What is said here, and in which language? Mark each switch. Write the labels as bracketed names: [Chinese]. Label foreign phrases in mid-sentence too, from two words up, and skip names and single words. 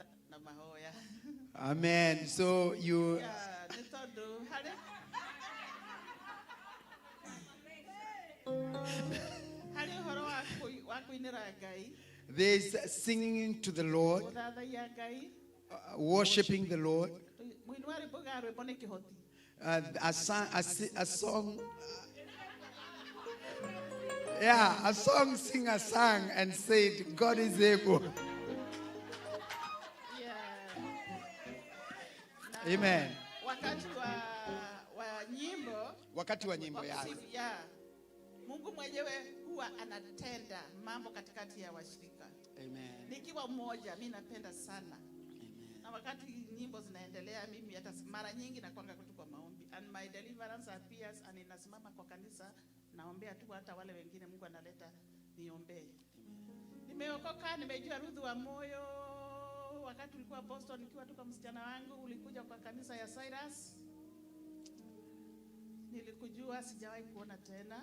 [Kikuyu] na mahoya. [English] Amen. So you. Yeah, [Kikuyu] nĩ tondũ harĩ ũhoro wa kũinĩra Ngai. [English] There's singing to the Lord, [Kikuyu] Gũthathaiya Ngai. [English] worshiping the Lord. [Kikuyu] Mũini wa rwĩmbo ga rwĩmbo nĩ kĩhoti. [English] A song. Yeah, a song singer sang and said, God is able. Yeah. Amen. [Swahili] Wakati wa nyimbo, yeah. Yeah. Mungu mwenyewe huwa anatenda mambo katikati ya washirika. Amen. Nikiwa mmoja, mimi napenda sana. Amen. Na wakati nyimbo zinaendelea, mimi hata mara nyingi nakwanga kutu kwa maombi. [English] And my deliverance appears, [Swahili] and inasimama kwa kanisa, naombea tu hata wale wengine Mungu analeta niombee. Nimeokoka, nimejua Ruth Wamuyu. Wakati ulikuwa Boston, nikiwa tu kwa msichana wangu, ulikuja kwa kanisa ya Cyrus. Nilikujua, sijawahi kuona tena.